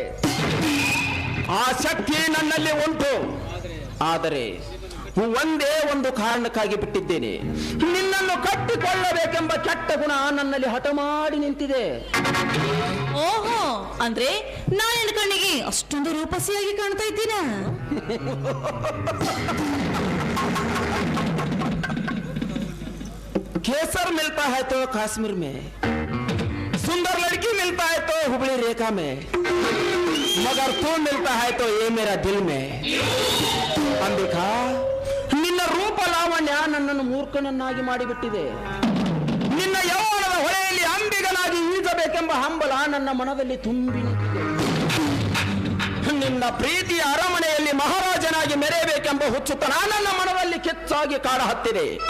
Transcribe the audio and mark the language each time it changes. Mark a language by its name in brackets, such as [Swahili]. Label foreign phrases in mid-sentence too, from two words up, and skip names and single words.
[Kannada] ಆ ಶಕ್ತಿ ನನ್ನಲ್ಲಿ ಉಂಟು. ಆದರೆ ಒಂದೇ ಒಂದು ಕಾರಣಕ್ಕಾಗಿ ಬಿಟ್ಟಿದ್ದೇನೆ. ನಿನ್ನನ್ನು ಕಟ್ಟಿಕೊಳ್ಳಬೇಕೆಂಬ ಕೆಟ್ಟ ಗುಣ ನನ್ನಲ್ಲಿ ಹಠ ಮಾಡಿ ನಿಂತಿದೆ. ಓಹೋ, ಅಂದ್ರೆ ನಾನು ಕಣ್ಣಿಗೆ ಅಷ್ಟೊಂದು ರೂಪಸಿಯಾಗಿ ಕಾಣ್ತಾ ಇದ್ದೀನ? [Hindi] केसर मिलता है तो कश्मीर में, सुंदर लड़की मिलता है तो हुबली रेखा में, मगर तू मिलता है तो ये मेरा दिल में. [Kannada] ಅಂಬಿಕಾ, ನಿನ್ನ ರೂಪ ಲಾವಣ್ಯ ನನ್ನನ್ನು ಮೂರ್ಖನನ್ನಾಗಿ ಮಾಡಿಬಿಟ್ಟಿದೆ. ನಿನ್ನ ಯೌವನದ ಹೊಳೆಯಲ್ಲಿ ಅಂಬಿಗನಾಗಿ ಈಜಬೇಕೆಂಬ ಹಂಬಲ ನನ್ನ ಮನದಲ್ಲಿ ತುಂಬಿ ನಿಂತಿದೆ. ನಿನ್ನ ಪ್ರೀತಿಯ ಅರಮನೆಯಲ್ಲಿ ಮಹಾರಾಜನಾಗಿ ಮೆರೆಯಬೇಕೆಂಬ ಹುಚ್ಚುತನ ನನ್ನ ಮನದಲ್ಲಿ ಕಿಚ್ಚಾಗಿ ಕಾಡ ಹತ್ತಿದೆ.